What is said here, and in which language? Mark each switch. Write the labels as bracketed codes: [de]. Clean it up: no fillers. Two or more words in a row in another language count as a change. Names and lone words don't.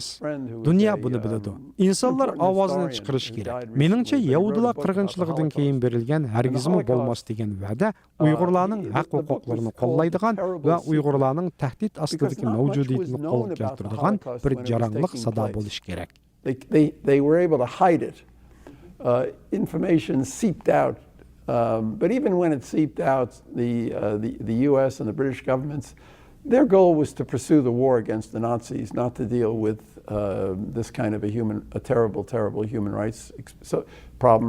[uz] Dunyo buni biladi. İnsanlar ovozini chiqarish kerak. Meningcha Yahudilar qirg'inchiligidan keyin berilgan hargizmi bo'lmas degan va'da Uyg'urlarning haq huquqlarini qo'llaydigan va Uyg'urlarning tahdid ostidagi mavjudiyatini qo'lga keltiradigan bir jaranglik sado bo'lish kerak. [en] They were able to hide it. Information seeped out. But even when it seeped out, the U.S. and the British governments, their goal was to pursue the war against the Nazis, not to deal with this kind of a terrible human rights problem.